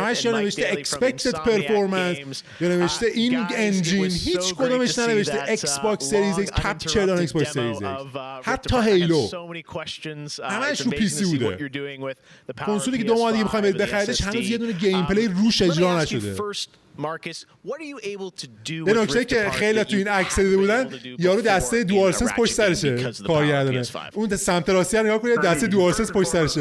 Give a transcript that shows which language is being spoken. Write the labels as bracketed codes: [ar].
[fa] همش یا نوشته اکسپکتد پرفورمنس یا نوشته این انجین هیچ کدومش ننوشته ایکس باکس سریز ایکس کپچرد آن ایکس باکس سریز ایکس. حتی هیلو همش رو پی سی بوده. کنسولی که 2 ماه دیگه می‌خوایم بخریدش هنوز یه دونه گیم پلی روش اجرا نشده. [en] Marcus, what are you able to do [fa] به نکته که خیلی تو این عکس دیده بودن یارو دسته دوال سنس پشت سرشه کارگردانه اون سمت راستی هم نگاه کنید دسته دوال سنس پشت سرشه.